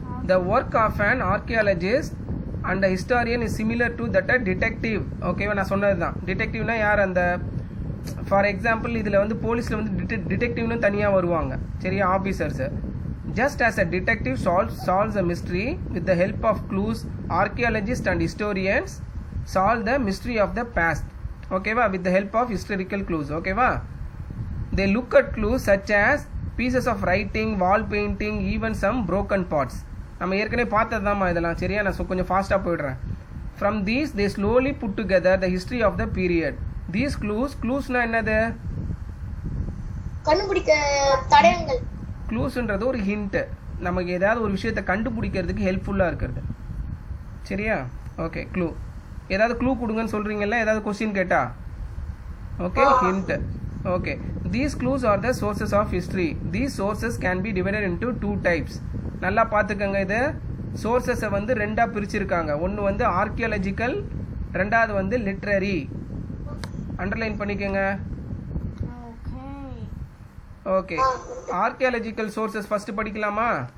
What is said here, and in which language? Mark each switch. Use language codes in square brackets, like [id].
[en] The work of an archaeologist and a historian is similar to that a detective. [ta] ஓகேவா? நான் சொன்னது தான். டிடெக்டிவ்னா யார்? அந்த ஃபார் எக்ஸாம்பிள் இதில் வந்து போலீஸில் வந்து டிடெக்டிவ்னு தனியாக வருவாங்க. சரியா? Officers. [en] Just as a detective solves a mystery with the help of clues, archaeologists and historians solve the mystery of the past. ஓகேவா? With the help of historical clues. ஓகேவா? They look at clues such as pieces of writing, wall painting, even some broken parts. [ta] நம்ம ஏற்கனவே பார்த்ததுதாம்மா இதெல்லாம். சரியா? நான் கொஞ்சம் ஃபாஸ்ட்டாக போயிடுறேன். [en] From these they slowly put together the history of the period. These clues [ta] னா என்னது? கண்டுபிடிக்க தடயங்கள். க்ளூஸ்ன்றது ஒரு ஹிண்ட், நமக்கு ஏதாவது ஒரு விஷயத்தை கண்டுபிடிக்கிறதுக்கு ஹெல்ப்ஃபுல்லாக இருக்கிறது. சரியா? Okay, clue. ஏதாவது க்ளூ கொடுங்கன்னு சொல்கிறீங்கல்ல, ஏதாவது கொஸ்டின் கேட்டா? Okay, hint. [en] Okay, these clues are the sources of history. These sources can be divided into 2 types. [ta] நல்லா பார்த்துக்கங்க. இது சோர்சஸை வந்து 2ஆக பிரிச்சிருக்காங்க. ஒன்று வந்து ஆர்கியாலஜிக்கல், 2வது வந்து லிட்ரரி. அண்டர்லைன் பண்ணிக்கோங்க. ஓகே, ஆர்கியாலஜிக்கல் சோர்சஸ் ஃபர்ஸ்ட் படிக்கலாமா?